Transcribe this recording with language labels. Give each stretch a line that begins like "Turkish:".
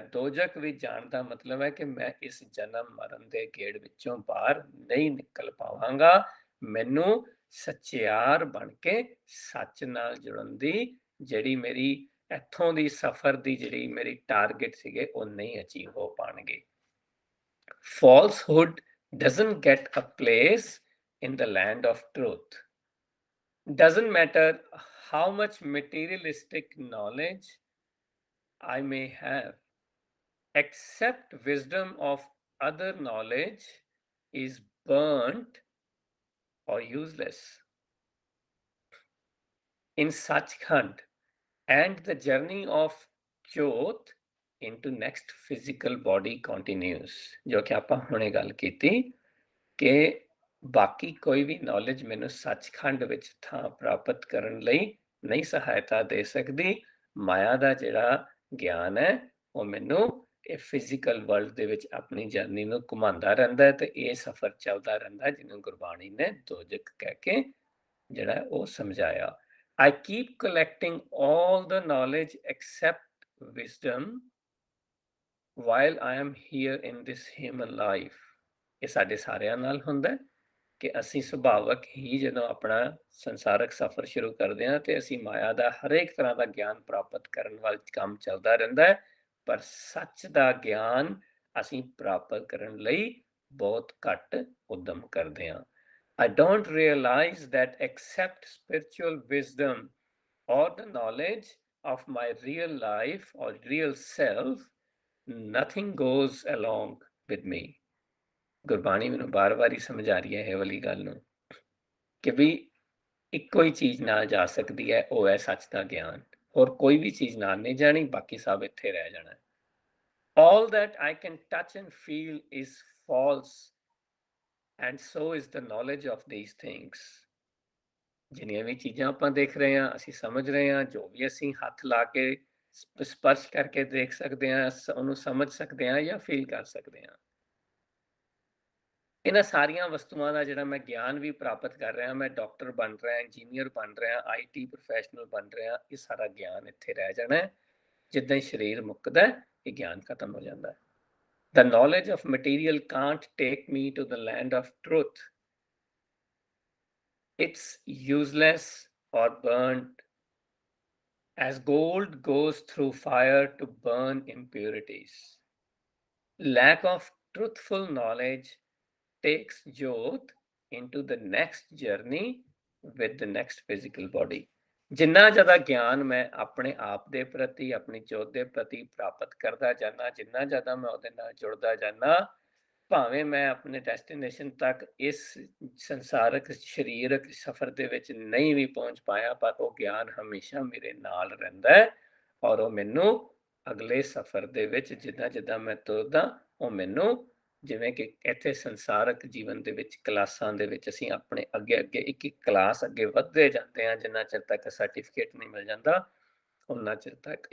Punjabi: ਦੋਜਕ ਵਿੱਚ ਜਾਣ ਦਾ ਮਤਲਬ ਹੈ ਕਿ ਮੈਂ ਇਸ ਜਨਮ ਮਰਨ ਦੇ ਗੇੜ ਵਿੱਚੋਂ ਬਾਹਰ ਨਹੀਂ ਨਿਕਲ ਪਾਵਾਂਗਾ। ਮੈਨੂੰ ਸੱਚਿਆਰ ਬਣ ਕੇ ਸੱਚ ਨਾਲ ਜੁੜਨ ਦੀ ਜਿਹੜੀ ਮੇਰੀ ਇੱਥੋਂ ਦੀ ਸਫ਼ਰ ਦੀ ਜਿਹੜੀ ਮੇਰੀ ਟਾਰਗੇਟ ਸੀਗੇ ਉਹ ਨਹੀਂ ਅਚੀਵ ਹੋ ਪਾਣਗੇ।
English: Falsehood doesn't get a place in the land of truth. Doesn't matter how much materialistic knowledge I may have, except wisdom of other knowledge is burnt or useless. In Sachkhand and the journey of Jyot into next physical body continues,
Punjabi: ਜੋ ਕਿ ਆਪਾਂ ਹੁਣੇ ਗੱਲ ਕੀਤੀ ਕਿ ਬਾਕੀ ਕੋਈ ਵੀ knowledge ਮੈਨੂੰ ਸੱਚਖੰਡ ਵਿੱਚ ਥਾਂ ਪ੍ਰਾਪਤ ਕਰਨ ਲਈ ਨਹੀਂ ਸਹਾਇਤਾ ਦੇ ਸਕਦੀ। ਮਾਇਆ ਦਾ ਜਿਹੜਾ ਗਿਆਨ ਹੈ ਉਹ ਮੈਨੂੰ ਇਹ ਫਿਜ਼ੀਕਲ ਵਰਲਡ ਦੇ ਵਿੱਚ ਆਪਣੀ ਜਰਨੀ ਨੂੰ ਘੁਮਾਉਂਦਾ ਰਹਿੰਦਾ ਹੈ ਤੇ ਇਹ ਸਫ਼ਰ ਚੱਲਦਾ ਰਹਿੰਦਾ, ਜਿਹਨੂੰ ਗੁਰਬਾਣੀ ਨੇ ਦੋਜਕ ਕਹਿ ਕੇ ਜਿਹੜਾ ਉਹ ਸਮਝਾਇਆ।
English: I keep collecting all the knowledge except wisdom while I am here in this human life.
Punjabi: ਇਹ ਸਾਡੇ ਸਾਰਿਆਂ ਨਾਲ ਹੁੰਦਾ ਹੈ ਕਿ ਅਸੀਂ ਸੁਭਾਵਕ ਹੀ ਜਦੋਂ ਆਪਣਾ ਸੰਸਾਰਕ ਸਫ਼ਰ ਸ਼ੁਰੂ ਕਰਦੇ ਹਾਂ ਤੇ ਅਸੀਂ ਮਾਇਆ ਦਾ ਹਰੇਕ ਤਰ੍ਹਾਂ ਦਾ ਗਿਆਨ ਪ੍ਰਾਪਤ ਕਰਨ ਵੱਲ ਕੰਮ ਚੱਲਦਾ ਰਹਿੰਦਾ ਹੈ, ਪਰ ਸੱਚ ਦਾ ਗਿਆਨ ਅਸੀਂ ਪ੍ਰਾਪਤ ਕਰਨ ਲਈ ਬਹੁਤ ਘੱਟ ਉਦਮ ਕਰਦੇ ਹਾਂ।
English: I don't realize that except spiritual wisdom or the knowledge of my real life or real self, nothing goes along with me.
Punjabi: Gurbani ਮੈਨੂੰ ਬਾਰ-ਬਾਰ ਹੀ ਸਮਝਾ ਰਹੀ ਹੈ ਇਹ ਵਾਲੀ ਗੱਲ ਨੂੰ ਕਿ ਵੀ ਇੱਕੋ ਹੀ ਚੀਜ਼ ਨਾਲ ਜਾ ਸਕਦੀ ਹੈ, ਉਹ ਹੈ ਸੱਚ ਦਾ ਗਿਆਨ। ਹੋਰ ਕੋਈ ਵੀ ਚੀਜ਼ ਨਾਲ ਨਹੀਂ ਜਾਣੀ, ਬਾਕੀ ਸਭ ਇੱਥੇ ਰਹਿ ਜਾਣਾ।
English: All that I can touch and feel is false, and so is the knowledge of these things.
Punjabi: ਜਿੰਨੀਆਂ ਵੀ ਚੀਜ਼ਾਂ ਆਪਾਂ ਦੇਖ ਰਹੇ ਹਾਂ, ਅਸੀਂ ਸਮਝ ਰਹੇ ਹਾਂ, ਜੋ ਵੀ ਅਸੀਂ ਹੱਥ ਲਾ ਕੇ ਸਪਰਸ਼ ਕਰਕੇ ਦੇਖ ਸਕਦੇ ਹਾਂ, ਉਹਨੂੰ ਸਮਝ ਸਕਦੇ ਹਾਂ ਜਾਂ ਫੀਲ ਕਰ ਸਕਦੇ ਹਾਂ। ਇਹਨਾਂ ਸਾਰੀਆਂ ਵਸਤੂਆਂ ਦਾ ਜਿਹੜਾ ਮੈਂ ਗਿਆਨ ਵੀ ਪ੍ਰਾਪਤ ਕਰ ਰਿਹਾ, ਮੈਂ ਡਾਕਟਰ ਬਣ ਰਿਹਾ, ਇੰਜੀਨੀਅਰ ਬਣ ਰਿਹਾ, IT ਪ੍ਰੋਫੈਸ਼ਨਲ ਬਣ ਰਿਹਾ, ਇਹ ਸਾਰਾ ਗਿਆਨ ਇੱਥੇ ਰਹਿ ਜਾਣਾ ਹੈ। ਜਿੱਦਾਂ ਹੀ ਸਰੀਰ ਮੁੱਕਦਾ ਇਹ ਗਿਆਨ ਖਤਮ ਹੋ ਜਾਂਦਾ ਹੈ।
English: The knowledge of material can't take me to the land of truth. It's useless or burnt As gold goes through fire to burn impurities, lack of truthful knowledge takes Jyot into the next journey with the next physical body.
Punjabi: ਜਿੰਨਾ ਜ਼ਿਆਦਾ ਗਿਆਨ ਮੈਂ ਆਪਣੇ ਆਪ ਦੇ ਪ੍ਰਤੀ, ਆਪਣੀ ਜੋਤ ਦੇ ਪ੍ਰਤੀ ਪ੍ਰਾਪਤ ਕਰਦਾ ਜਾਨਾ, ਜਿੰਨਾ ਜ਼ਿਆਦਾ ਮੈਂ ਉਹਦੇ ਨਾਲ ਜੁੜਦਾ ਜਾਨਾ, ਭਾਵੇਂ ਮੈਂ ਆਪਣੇ ਡੈਸਟੀਨੇਸ਼ਨ ਤੱਕ ਇਸ ਸੰਸਾਰਕ ਸਰੀਰਕ ਸਫ਼ਰ ਦੇ ਵਿੱਚ ਨਹੀਂ ਵੀ ਪਹੁੰਚ ਪਾਇਆ, ਪਰ ਉਹ ਗਿਆਨ ਹਮੇਸ਼ਾ ਮੇਰੇ ਨਾਲ ਰਹਿੰਦਾ ਹੈ ਔਰ ਉਹ ਮੈਨੂੰ ਅਗਲੇ ਸਫ਼ਰ ਦੇ ਵਿੱਚ ਜਿੱਦਾਂ-ਜਿੱਦਾਂ ਮੈਂ ਤੁਰਦਾ, ਉਹ ਮੈਨੂੰ ਜਿਵੇਂ ਕਿ ਇੱਥੇ ਸੰਸਾਰਕ ਜੀਵਨ ਦੇ ਵਿੱਚ ਕਲਾਸਾਂ ਦੇ ਵਿੱਚ ਅਸੀਂ ਆਪਣੇ ਅੱਗੇ-ਅੱਗੇ ਇੱਕ-ਇੱਕ ਕਲਾਸ ਅੱਗੇ ਵੱਧਦੇ ਜਾਂਦੇ ਹਾਂ, ਜਿੰਨਾ ਚਿਰ ਤੱਕ ਸਰਟੀਫਿਕੇਟ ਨਹੀਂ ਮਿਲ ਜਾਂਦਾ, ਉਨਾ ਚਿਰ ਤੱਕ।